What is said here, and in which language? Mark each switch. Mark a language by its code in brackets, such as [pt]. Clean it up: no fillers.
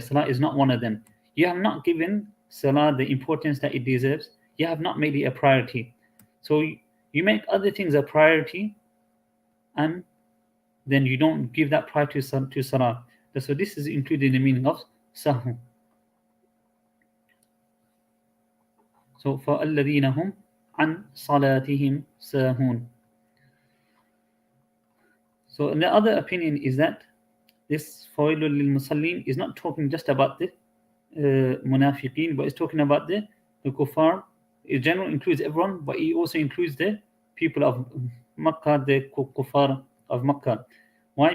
[en] Salah is not one of them. You have not given salah the importance that it deserves. You have not made it a priority. So you make other things a priority, and then you don't give that priority to salah. So this is included in the meaning of sahw. So for [ar] الَّذِينَ هُمْ عَنْ صَلَاتِهِمْ سَاهُونَ. [en] So the other opinion is that this [ar] فَوَيْلٌ لِلْمُصَلِّينَ [en] is not talking just about the munafiqeen, but it's talking about the kuffar. In general, includes everyone, but it also includes the people of Makkah, the kuffar of Makkah. Why?